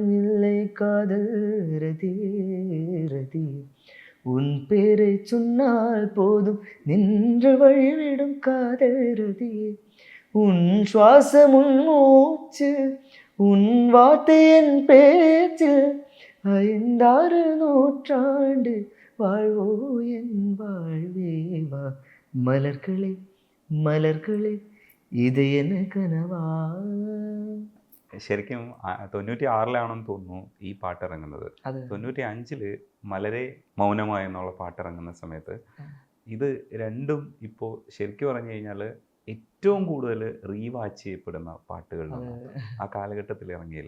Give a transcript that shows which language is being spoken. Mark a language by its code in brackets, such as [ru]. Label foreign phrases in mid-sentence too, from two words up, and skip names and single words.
[ta] இல்லை காதல் ரதி ரதி உன் பேரை சொன்னால் போதும் நின்று வழிவிடும் காதல் ரதி உன் சுவாசம் உன் மூச்சு உன் வார்த்தை என் பேச்சில் 5-6 நூற்றாண்டு வாழ்வோ என் வாழ்வேவா மலர்களே மலர்களே இது என்னே கனவா. [ml] ശരിക്കും 96-ലാണെന്ന് തോന്നുന്നു ഈ പാട്ട് ഇറങ്ങുന്നത്. 95-ല് മലരെ മൗനമായി എന്നുള്ള പാട്ട് ഇറങ്ങുന്ന സമയത്ത് ഇത് രണ്ടും ഇപ്പോൾ ശരിക്കും പറഞ്ഞു കഴിഞ്ഞാൽ ഏറ്റവും കൂടുതൽ റീവാച്ച് ചെയ്യപ്പെടുന്ന പാട്ടുകളിലാണ് ആ കാലഘട്ടത്തിൽ ഇറങ്ങിയതിൽ.